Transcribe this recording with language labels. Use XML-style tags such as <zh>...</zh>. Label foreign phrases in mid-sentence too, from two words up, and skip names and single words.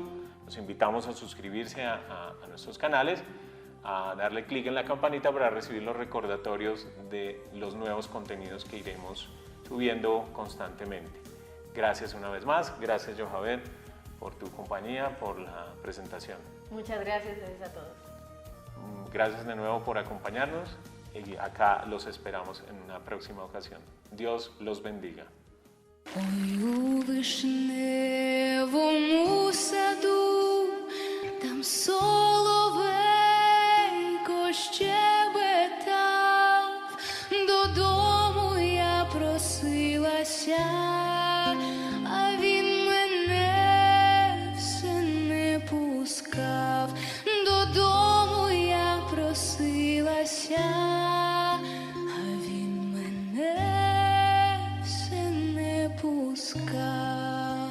<es>Los invitamos a suscribirse a nuestros canales, a darle clic en la campanita para recibir los recordatorios de los nuevos contenidos que iremos subiendo constantemente. Gracias una vez más, gracias Yojaber por tu compañía, por la presentación. Muchas gracias a todos. Gracias de nuevo por acompañarnos y acá los esperamos en una próxima ocasión. Dios los bendiga.</es> <uk>Ой, у вишневому саду, там соловейко щебетав, додому я просилася, а він мене все не пускав, додому я просилася, а він мене все не пускав.</uk>